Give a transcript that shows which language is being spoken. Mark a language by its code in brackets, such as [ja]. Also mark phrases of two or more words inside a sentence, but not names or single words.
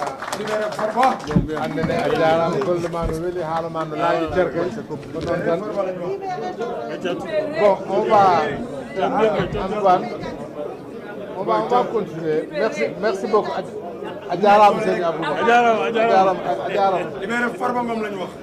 [ff] andene a jarama golle ma no weeli haala ma no laaƴi cerkay ko noon tan [fr] bon on va continuer merci beaucoup [ff] a jarama seydi Aboubacar a jarama